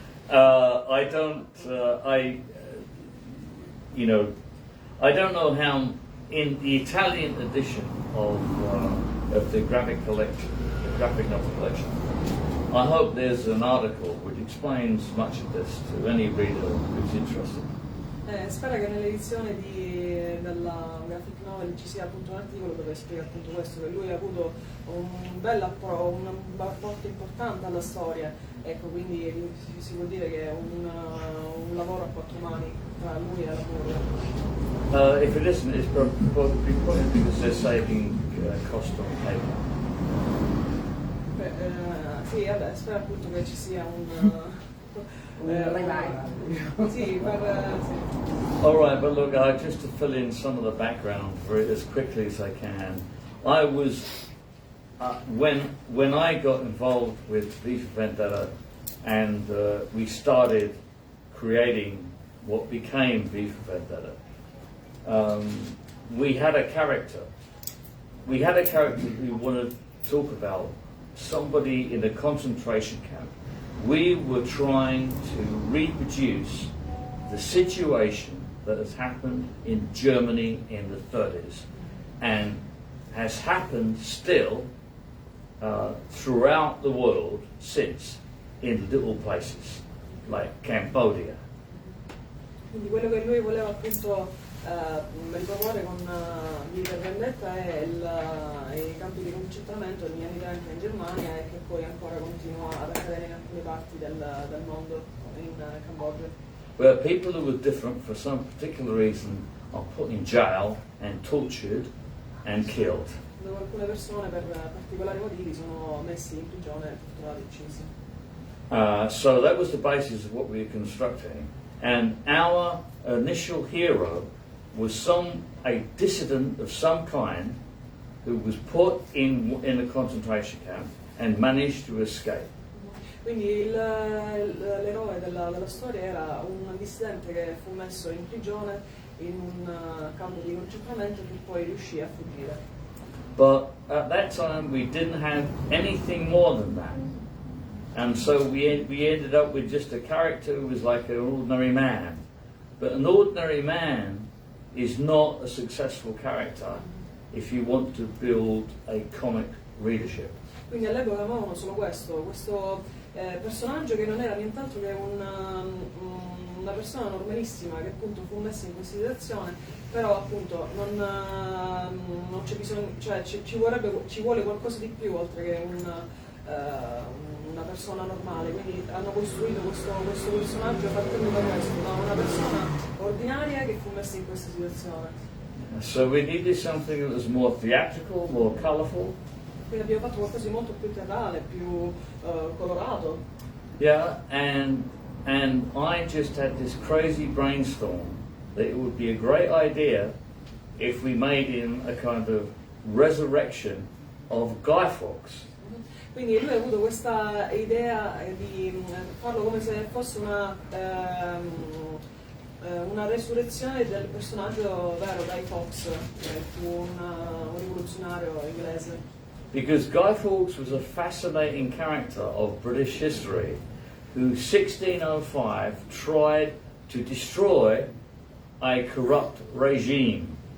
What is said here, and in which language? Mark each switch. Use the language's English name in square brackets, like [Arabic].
[English] I don't know how in the Italian edition of the graphic collection, the graphic novel collection. I hope there's an article which explains much of this to any reader who's interested. [Italian] Spera che nell'edizione della graphic novel ci sia appunto un articolo dove spiega appunto questo, che lui ha avuto un apporto importante alla storia, ecco, quindi si può dire che è un lavoro a quattro mani tra lui e la lavoro. [English] If it isn't, it's probably because they're saving cost on paper. [Italian] Sì, vabbè, spero appunto che ci sia un revival. Sì, sì. [English] All right, but look, just to fill in some of the background for it as quickly as I can, I was when I got involved with V for Vendetta and we started creating what became V for Vendetta. We had a character. We wanted to talk about somebody in a concentration camp. We were trying to reproduce the situation that has happened in Germany in the 30s and has happened still throughout the world since in little places like Cambodia. [Italian] Quindi quello che lui voleva appunto riproporre con V per Vendetta è i campi di concentramento negli anni 30 in Germania e che poi ancora continua ad accadere in alcune parti del mondo, in Cambogia. [English] Where people who were different for some particular reason are put in jail and tortured and killed. [Italian] Dove alcune persone per particolari motivi sono messi in prigione, torturati e uccisi. [English] So that was the basis of what we were constructing, and our initial hero was a dissident of some kind who was put in a concentration camp and managed to escape. [Italian] Quindi l'eroe della storia era un dissidente che fu messo in prigione in un campo di concentramento che poi riuscì a fuggire. [English] But at that time we didn't have anything more than that. And so we ended up with just a character who was like an ordinary man. But an ordinary man is not a successful character if you want to build a comic readership. [Italian] Quindi all'epoca avevano solo questo personaggio che non era nient'altro che una persona normalissima che appunto fu messa in considerazione, però appunto non c'è bisogno, cioè ci vuole qualcosa di più oltre che una persona normale, quindi hanno costruito questo personaggio partendo da questo, da una persona ordinaria che fu messa in questa situazione. [English] So we needed something that was more theatrical, more colourful. [Italian] Quindi abbiamo fatto qualcosa di molto più teatrale, più colorato. [English] Yeah, and I just had this crazy brainstorm that it would be a great idea if we made him a kind of resurrection of Guy Fawkes. [Italian] Quindi lui ha avuto questa idea di farlo come se fosse una resurrezione del personaggio vero, Guy Fawkes, che fu un rivoluzionario inglese. [English] Because Guy Fawkes was a fascinating character of British history who 1605 tried to destroy a corrupt regime.